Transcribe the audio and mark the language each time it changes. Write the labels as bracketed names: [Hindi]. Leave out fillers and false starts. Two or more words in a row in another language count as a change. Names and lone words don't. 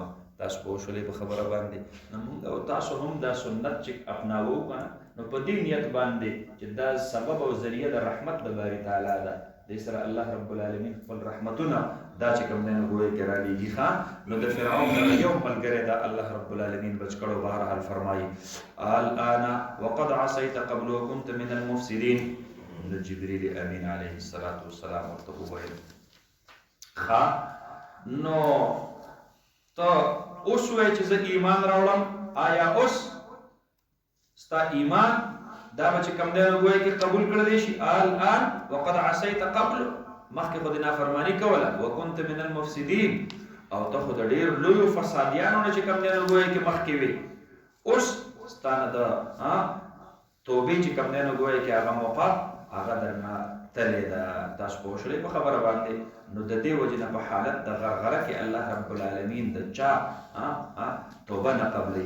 [Pashto] تاسو پوه شولئ په خبره باندې. نو موږ او تاسو هم دا سنت چې اپناوو که نه نو په دې نیت باندې چې دا سبب او ذریعه د رحمت د باري تعالی ده دې سره [Arabic] الله رب العالمین [Pashto] خپل رحمتونه دا چې کوم دی نو ګویا کې رالیږي. نو د فرعون دغه یو ملګری دا [Arabic] الله رب العالمین [Pashto] بچ کړو. بهرحال فرمایي [Arabic] الآن وقد عصیت قبل وكنت من المفسدین. [Pashto] نو جبریل امین [Arabic] علیه السلام [Pashto] ورته وویل نو ته اوس وایې چې زه ایمان راوړم آیا اوس ستا ایمان دا به چې کوم دی نو ګویا کې قبول کړلی شي؟ [Arabic] الآن وقد عصیت قبل [Pashto] مخکې خو د نافرماني کوله [Arabic] وکنت من المفسدین [Pashto] او ته خو د ډېر لویو فسادیانو نه چې کوم دی نو ګویا کې مخکې وي. اوس ستا نه د توبې چې کوم دی نو ګویا کې هغه موقع هغه درنه تلې ده. تاسو پوه شولئ په خبره باندې. نو د دې وجې نه په حالت د غرغره کې [Arabic] الله رب العالمین [Pashto] د چا توبه نه قبلوي.